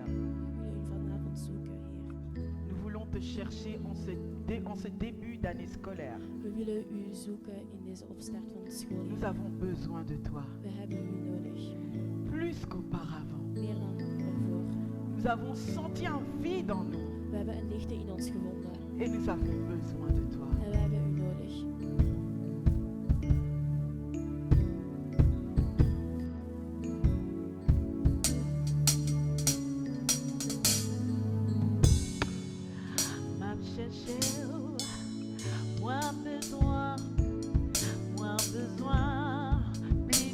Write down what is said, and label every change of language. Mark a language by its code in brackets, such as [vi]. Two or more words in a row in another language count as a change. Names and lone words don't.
[nl] We willen u vanavond zoeken, Heer. [fr] Nous voulons te chercher en ce début d'année scolaire. [nl] We willen u zoeken in deze opstart van het [fr] Nous [nl] schooljaar. [fr] avons besoin de toi, [nl] We hebben u nodig, [fr] plus qu'auparavant. [nl] meer dan ervoor. [fr] Nous avons senti un vide en nous [nl] We hebben een leegte in ons gevonden [fr] et nous avons besoin de toi. [nl] en we hebben u nodig. [fr] M'a cherché, moins besoin, plus